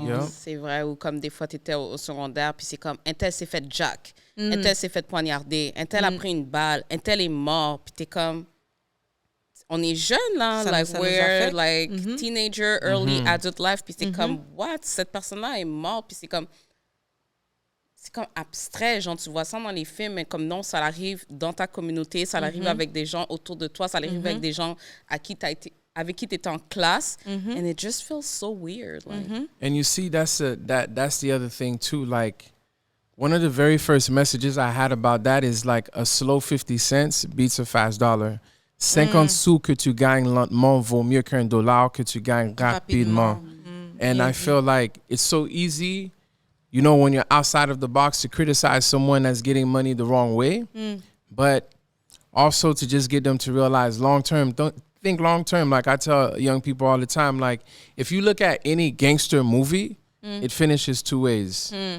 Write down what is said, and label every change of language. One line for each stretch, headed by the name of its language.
French: C'est vrai, ou comme des fois, tu étais au secondaire, puis c'est comme, un tel s'est fait jack, un tel s'est fait poignarder, un tel a pris une balle, un tel est mort, puis t'es comme, on est jeune, là,
English: we're like teenager, early adult life,
French: puis c'est comme, what, cette personne-là est morte, puis c'est comme abstrait, genre, tu vois ça dans les films, mais comme non, ça arrive dans ta communauté, ça arrive avec des gens autour de toi, ça arrive avec des gens avec qui tu étais en classe,
English: and it just feels so weird. Like. And you see, that's the other thing too. Like, one of the very first messages I had about that is like a slow 50 cents beats a fast dollar.
French: 50 sous que tu gagnes lentement vaut mieux qu'un dollar que tu gagnes rapidement.
English: And I feel like it's so easy, you know, when you're outside of the box to criticize someone that's getting money the wrong way, but also to just get them to realize long term, think long term. Like I tell young people all the time, like if you look at any gangster movie, it finishes two ways.